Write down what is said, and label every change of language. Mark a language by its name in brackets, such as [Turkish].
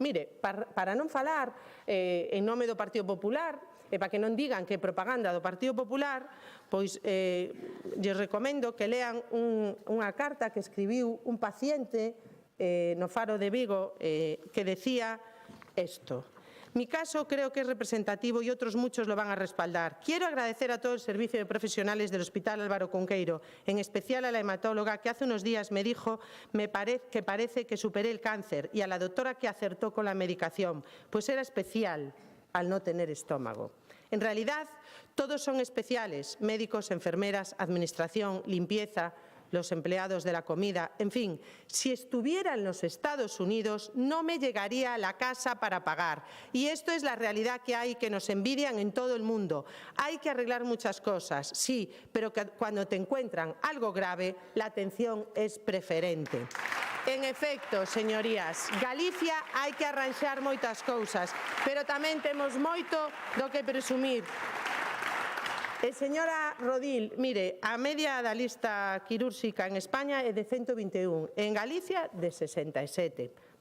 [Galician] Mire, para non falar en nome do Partido Popular, e para que non digan que é propaganda do Partido Popular, pois lles recomendo que lean unha carta que escribiu un paciente no Faro de Vigo que decía esto. [Spanish] Mi caso creo que es representativo y otros muchos lo van a respaldar. Quiero agradecer a todo el servicio de profesionales del Hospital Álvaro Cunqueiro, en especial a la hematóloga que hace unos días me dijo que parece que superé el cáncer, y a la doctora que acertó con la medicación, pues era especial al no tener estómago. En realidad, todos son especiales: médicos, enfermeras, administración, limpieza, los empleados de la comida. En fin, si estuviera en los Estados Unidos no me llegaría a la casa para pagar. Y esto es la realidad que hay, que nos envidian en todo el mundo. Hay que arreglar muchas cosas, sí, pero que cuando te encuentran algo grave, la atención es preferente. [Galician] En efecto, señorías, Galicia hai que arranxar moitas cousas, pero tamén temos moito do que presumir. Señora Rodil, mire, a media da lista quirúrxica en España é de 121, en Galicia de 67.